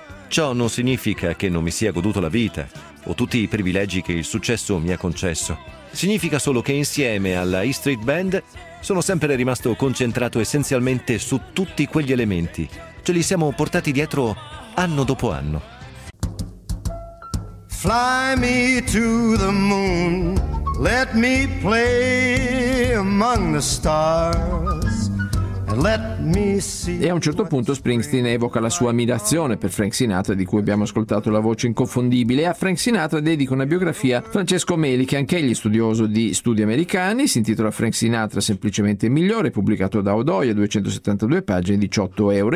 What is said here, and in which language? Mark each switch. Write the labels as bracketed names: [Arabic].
[Italian] Ciò non significa che non mi sia goduto la vita o tutti i privilegi che il successo mi ha concesso. Significa solo che insieme alla E Street Band sono sempre rimasto concentrato essenzialmente su tutti quegli elementi. Ce li siamo portati dietro anno dopo anno. [English] Fly me to the moon, let me play among the stars. Let me see. [Italian] E a un certo punto Springsteen evoca la sua ammirazione per Frank Sinatra, di cui abbiamo ascoltato la voce inconfondibile. A Frank Sinatra dedica una biografia Francesco Meli, che anch'egli è studioso di studi americani. Si intitola Frank Sinatra semplicemente migliore, pubblicato da Odoia, 272 pagine, 18 euro.